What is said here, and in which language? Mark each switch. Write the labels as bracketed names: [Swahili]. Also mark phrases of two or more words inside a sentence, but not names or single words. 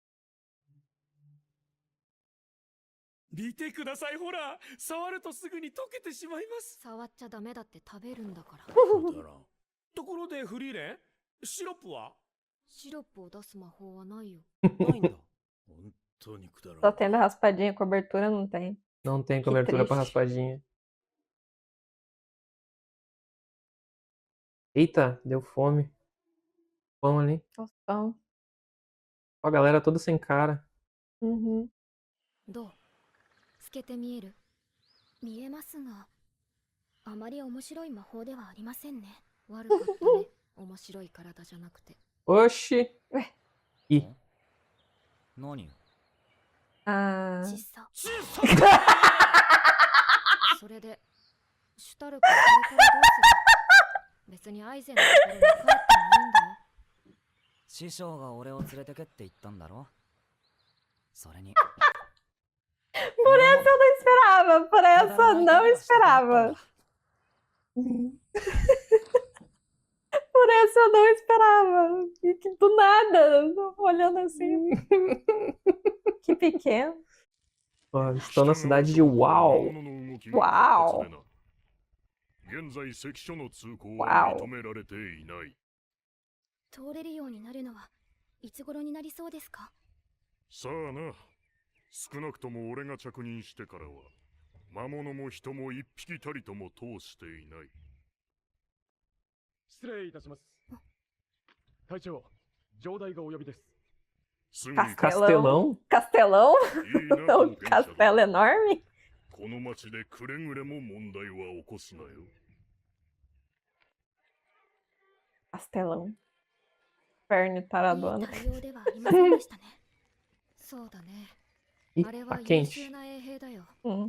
[Japanese] 見てください、ほら、触るとすぐに溶けてしまいます。触っちゃダメだって食べるんだから。くだらん。ところでフリーレン、シロップは？シロップを出す魔法はないよ。ないんだ。本当にくだら [Portuguese] Só [Japanese] ん。 [Portuguese] tendo a raspadinha, cobertura não tem. Não tem Que cobertura pra triste. raspadinha. Eita, deu fome. Pão ali. Nossa. Ó, a galera toda sem cara. Uhum. [Japanese] どう？透けて見える？見えますが、あまり面白い魔法ではありませんね。悪かったね。面白い体じゃなくて。 [Portuguese] Oxi! Ué. Ih, [Japanese] 何？ [Portuguese] Ah. [Japanese] 小さ。小さそれで、シュタルクはこれからどうする？別にアイゼンのところに帰ってもいいんだよ。師匠が俺を連れてけって言ったんだろ？それに。 [Portuguese] Por essa eu não esperava. Por essa eu não esperava. Por essa eu não esperava. E que do nada, olhando assim. Que pequeno. ó, estão na cidade de Uau. Uau. [Japanese] 現在関所の通行わおは認められていない。通れるようになるのはいつ頃になりそうですか？さあな。少なくとも俺が着任してからは魔物も人も一匹たりとも通していない。失礼いたします。隊長、城代がお呼びです。すぐに [Portuguese] Castelão. Castelão? Castelão? [Japanese] いいな [Portuguese] Um castelo enorme? [Japanese] この町でくれぐれも問題は起こすなよ。 [Portuguese] Castelão. Ferne [Japanese] いい [Portuguese] taradona. [Japanese] 対応ではありませんでしたね。そうだね。 [Portuguese] Ih, [Japanese] あれ [Portuguese] tá [Japanese] は優 [Portuguese] quente. [Japanese] 秀な衛兵だよ。 [Portuguese] Hum.